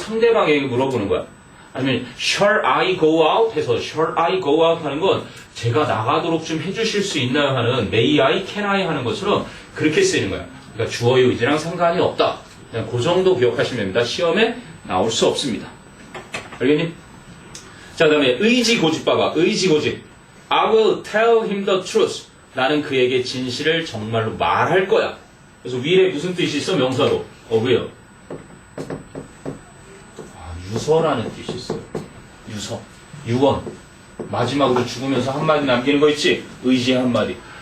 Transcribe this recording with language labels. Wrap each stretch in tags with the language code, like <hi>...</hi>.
<ko>상대방에게 물어보는 거야. 아니면</ko> <en>shall I go out</en> <ko>해서 shall I go out 하는 건 제가 나가도록 좀 해주실 수 있나요? 하는</ko> <en>may I, can I</en> <ko>하는 것처럼 그렇게 쓰이는 거야. 그러니까 주어의 의지랑 상관이 없다. 그냥 그 정도 기억하시면 됩니다. 시험에 나올 수 없습니다. 알겠니? 자, 그 다음에 의지고집 봐봐. 의지고집.</ko> <en>I will tell him the truth.</en> <ko>나는 그에게 진실을 정말로 말할 거야. 그래서 will에 무슨 뜻이 있어? 명사로. will. 유서라는 뜻이 있어요. 유서. 유언. 마지막으로 죽으면서 한마디 남기는 거 있지? 의지 한마디.</ko>